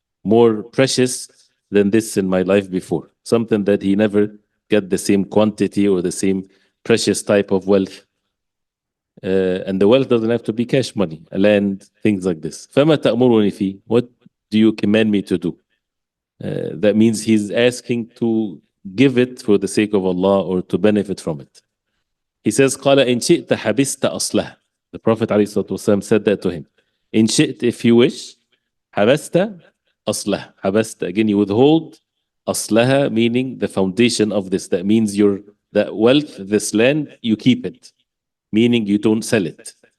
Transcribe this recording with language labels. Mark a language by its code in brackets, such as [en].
[en] More precious than this in my life before. Something that he never get the same quantity or the same precious type of wealth. And the wealth doesn't have to be cash money, land, things like this. [ar] فَمَا تَأْمُرُنِي فِي, [en] what do you command me to do? That means he's asking to give it for the sake of Allah or to benefit from it. He says, [ar] قَالَ إِنْ شِئْتَ حَبِسْتَ أَصْلَهَ. [en] The Prophet ﷺ said that to him. In shi't, if you wish, [ar] حَبَسْتَ أَصْلَهَ. [en] حَبَسْتَ, again, you withhold أصلها, meaning the foundation of this. That means that wealth, this land, you keep it, meaning you don't sell it.